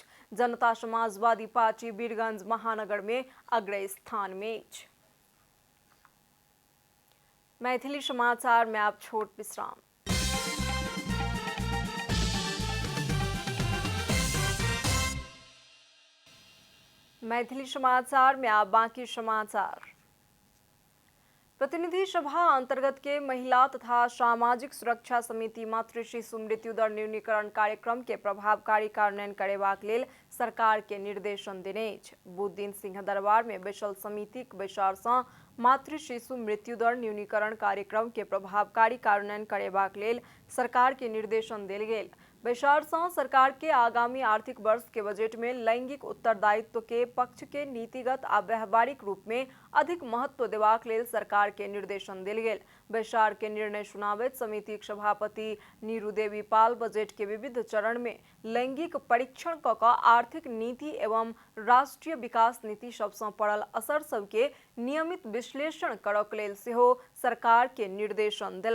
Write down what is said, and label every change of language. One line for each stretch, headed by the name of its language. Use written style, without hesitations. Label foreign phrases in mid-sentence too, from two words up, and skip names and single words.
Maithili: जनता समाजवादी पार्टी वीरगंज महानगर में अग्र स्थान में अछि। मैथिली समाचार में आप छोट विश्राम। मैथिली समाचार में आप बाकी समाचार। प्रतिनिधि सभा अंतर्गत के महिला तथा सामाजिक सुरक्षा समिति मातृ शिशु मृत्यु दर न्यूनीकरण कार्यक्रम के प्रभावकारी कार्यान्वयन करेबाक लेल सरकार के निर्देशन देने अछि। बुध दिन सिंह दरबार में बैसल समितिक बैसार सँ मातृ शिशु मृत्यु दर न्यूनीकरण कार्यक्रम के प्रभावकारी कार्यान्वयन करेबाक लेल सरकार के निर्देशन देल गेल। बैसार सँ सरकार के आगामी आर्थिक वर्ष के बजट में लैंगिक उत्तरदायित्व के पक्ष के नीतिगत आ व्यवहारिक रूप में अधिक महत्व देबाक लेल सरकार के निर्देशन देल गेल। बैसार के निर्णय सुनाबैत समितिक सभापति नीरू देवी पाल बजट के विविध चरण में लैंगिक परीक्षण कऽ कऽ आर्थिक नीति एवं राष्ट्रीय विकास नीति सब सँ पड़ल असर सब के नियमित विश्लेषण करक लेल सेहो सरकार के निर्देशन देलनि।